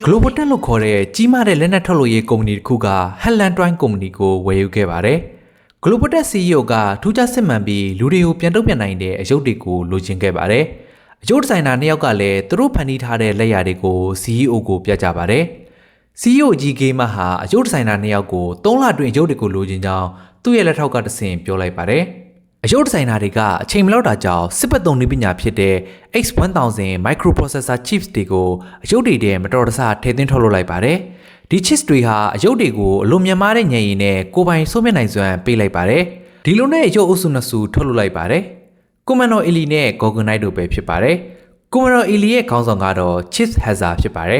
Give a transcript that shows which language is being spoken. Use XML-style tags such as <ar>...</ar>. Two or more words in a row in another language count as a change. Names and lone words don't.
<my>Global တက်လို့ခေါ်တဲ့ကြီးမားတဲ့လက်နက်ထုတ်လုပ်ရေးကုမ္ပဏီတစ်ခုက Helen Twine ကုမ္ပဏီကိုဝယ်ယူခဲ့ပါတယ်။ Global တက် CEO ကထူးခြားစစ်မှန်ပြီးလူတွေကိုပြန်တုံ့ပြန်နိုင်တဲ့အယုတ်တွေကိုလိုချင်ခဲ့ပါတယ်။အယုတ်ဒီဇိုင်နာနှစ်ယောက်ကလည်းသူတို့ဖန်တီးထားတဲ့လက်ရာတွေကို CEO ကိုပြကြပါတယ်။ CEO ကြီးကေးမဟာအယုတ်ဒီဇိုင်နာနှစ်ယောက်ကို3လအတွင်းအယုတ်တွေကို လိုချင်ကြောင်းသူ့ရဲ့လက်ထောက်ကတဆင့်ပြောလိုက်ပါတယ်။အယုတ်ဒီဇိုင်နာတွေကအချိန်မလောက်တာကြောင့်စစ်ပတ်သုံးနည်းပညာဖြစ်တဲ့</my> <en>X1000 microprocessor chips</en> <my>တွေကိုအယုတ်တွေထဲမတော်တဆထည့်သွင်းထုတ်လုပ်လိုက်ပါတယ်။ဒီ chips တွေဟာအယုတ်တွေကိုအလွန်မြတ်မားတဲ့ညံ ရည်နဲ့ကိုယ်ပိုင်ဆုံးဖြတ်နိုင်စွမ်းပေးလိုက်ပါတယ်။ဒီလိုနဲ့အယုတ်အုပ်စုနှစ်စုထုတ်လုပ်လိုက်ပါတယ်။ Commando Eli နဲ့ Gorgonite တို့ပဲဖြစ်ပါတယ်။ Commando Eli ရဲ့ခေါင်းဆောင်ကတော့ Chief Hazard ဖြစ်ပါတယ်</my>